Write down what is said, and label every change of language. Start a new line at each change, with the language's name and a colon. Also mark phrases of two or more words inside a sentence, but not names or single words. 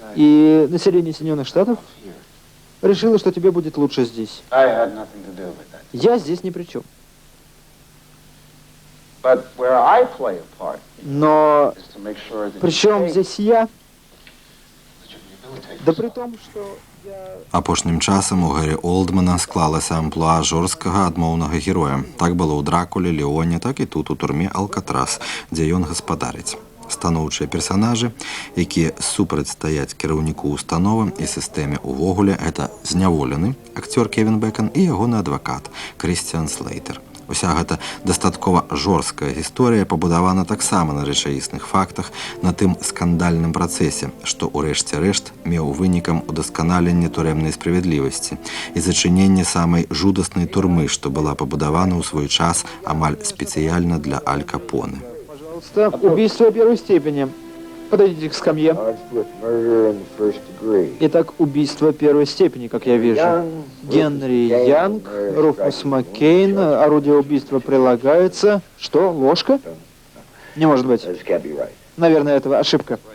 Russian: И население Соединенных Штатов решило, что тебе будет лучше здесь. Я здесь ни при чем. Но причем здесь я? Да при том, что я...
Belarusian: Апошнім часам у Гаррі Олдмана склалася амплуа жорсткага адмоўнага героя. Так было ў Дракуле, Леоне, так і тут у турме Алкатрас, дзе ён гаспадарыць. Станоўчыя персанажы, якія супрацьстаяць кіраўніку установы і сістэме ўвогуле, гэта зняволены акцёр Кевін Бэкан і ягоны адвакат Крысціан Слейтер. Уся гэта дастаткова жорсткая гісторыя пабудавана таксама на рэчаісных фактах, на тым скандальным працэсе, што ў рэшце рэшт меў вынікам удасканаленне турэмнай справядлівасці і зачыненне самай жудаснай турмы, што была пабудавана ў свой час амаль спецыяльна для Аль Капоне.
Russian: Пожалуйста, убийство первой степени. Подойдите к скамье. Итак, убийство первой степени, как я вижу. Генри Янг, Руфус Маккейн, орудие убийства прилагается. Что, ложка? Не может быть. Наверное, это ошибка.